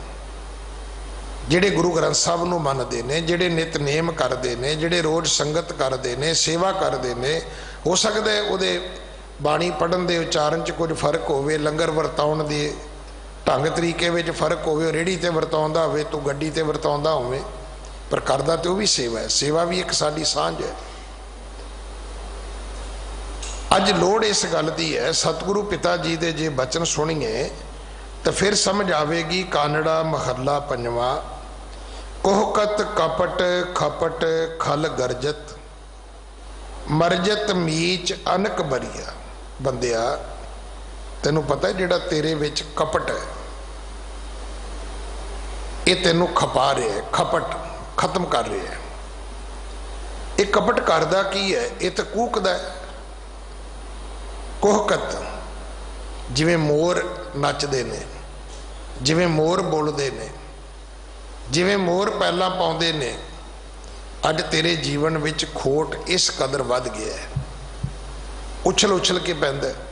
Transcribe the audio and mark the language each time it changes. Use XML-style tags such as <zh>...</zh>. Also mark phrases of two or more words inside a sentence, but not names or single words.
<pa>ਜਿਹੜੇ ਗੁਰੂ ਗ੍ਰੰਥ ਸਾਹਬ ਨੂੰ ਮੰਨਦੇ ਨੇ, ਜਿਹੜੇ ਨਿਤਨੇਮ ਕਰਦੇ ਨੇ, ਜਿਹੜੇ ਰੋਜ਼ ਸੰਗਤ ਕਰਦੇ ਨੇ, ਸੇਵਾ ਕਰਦੇ ਨੇ, ਹੋ ਸਕਦਾ ਹੈ ਉਹਦੇ ਬਾਣੀ ਪੜ੍ਹਨ ਦੇ ਉਚਾਰਣ ਚ ਕੁਝ ਫ਼ਰਕ ਹੋਵੇ, ਲੰਗਰ ਵਰਤਾਉਣ ਦੇ ਢੰਗ ਤਰੀਕੇ ਮੇਂ ਫ਼ਰਕ ਹੋ, ਰੇਹੜੀ ਤੇ ਵਰਤਾਉਂਦਾ ਹੋਵੇ ਤੋ ਗੱਡੀ ਤੇ ਵਰਤਾਉਂਦਾ ਹੋਵੇ, ਪਰ ਕਰਦਾ ਤੋ ਭੀ ਸੇਵਾ ਹੈ। ਸੇਵਾ ਭੀ ਇੱਕ ਸਾਡੀ ਸਾਂਝ ਹੈ। ਅੱਜ ਲੋੜ ਇਸ ਗੱਲ ਕੀ ਹੈ, ਸਤਿਗੁਰੂ ਪਿਤਾ ਜੀ ਕੇ ਜੇ ਬਚਨ ਸੁਣੀਏ ਤੋ ਫਿਰ ਸਮਝ ਆਵੇਗੀ। ਕਾਨੜਾ ਮਹਲਾ ਪੰਜਵਾ, ਕੋਹਕਤ ਕਪਟ ਖਪਟ ਖਲ ਗਰਜਤ, ਮਰਜਤ ਮੀਚ ਅਨਿਕ ਬਰੀਆ। ਬੰਦਿਆ ਤੈਨੂੰ ਪਤਾ ਹੈ ਜਿਹੜਾ ਤੇਰੇ ਵਿੱਚ ਕਪਟ ਹੈ ਯੇ ਤੈਨੂੰ ਖਪਾ ਰਹਾ ਹੈ, ਖਪਟ ਖ਼ਤਮ ਕਰ ਰਹਾ ਹੈ। ਯੇ ਕਪਟ ਕਰਦਾ ਕੀ ਹੈ? ਯੇ ਤੋ ਕੂਕਦਾ ਹੈ। ਕੋਹਕਤ ਜਿਵੇਂ ਮੋਰ ਨੱਚਦੇ ਨੇ, ਜਿਵੇਂ ਮੋਰ ਬੋਲਦੇ ਨੇ, ਜਿਵੇਂ ਮੋਰ ਪੈਲਾਂ ਪਾਉਂਦੇ ਨੇ, ਅੱਜ ਤੇਰੇ ਜੀਵਨ ਵਿੱਚ ਖੋਟ ਇਸ ਕਦਰ ਵਧ ਗਇਆ ਹੈ, ਉਛਲ ਉਛਲ ਕੇ ਪੈਂਦਾ।</pa>